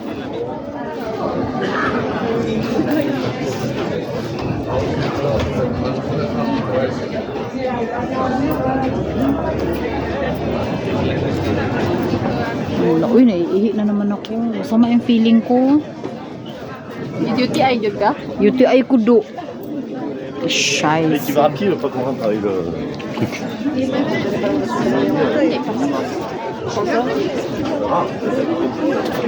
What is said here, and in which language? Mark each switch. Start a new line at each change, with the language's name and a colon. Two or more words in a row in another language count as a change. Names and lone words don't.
Filipino: Wala, uy, naiihi na naman ako. Masama yung feeling ko.
Cebuano: UTI jud ka? UTI ko do. Scheiße.
French: Mais qui va à pied, pas qu'on rentre avec le truc.